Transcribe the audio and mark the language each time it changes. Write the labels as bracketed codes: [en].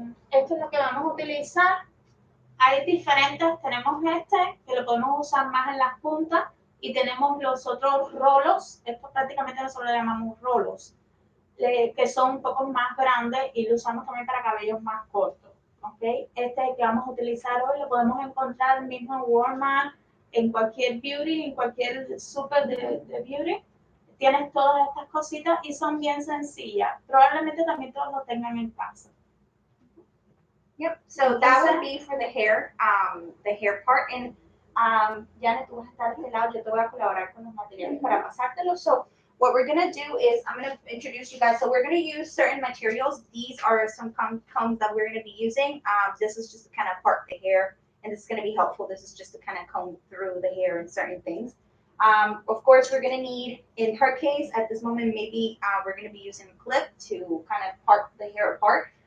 [es] Esto es lo que vamos a utilizar. Hay diferentes, tenemos este que lo podemos usar más en las puntas y tenemos los otros rolos, esto prácticamente nosotros le llamamos rolos, que son un poco más grandes y lo usamos también para cabellos más cortos. ¿Okay? Este es el que vamos a utilizar hoy, lo podemos encontrar mismo en Walmart, en cualquier beauty, en cualquier super de beauty. Tienes todas estas cositas y son bien sencillas. Probablemente también todos lo tengan en casa. [en] Yep, so that would be for the hair part. [es] And Janet, tú vas a estar de este lado, yo te voy a colaborar con los materiales para pasártelos. [en] So what we're gonna do is I'm gonna introduce you guys. So we're gonna use certain materials. These are some combs that we're gonna be using. This is just to kind of part the hair, and this is gonna be helpful. This is just to kind of comb through the hair and certain things. Of course, we're gonna need, in her case, at this moment, maybe we're gonna be using a clip to kind of part the hair apart.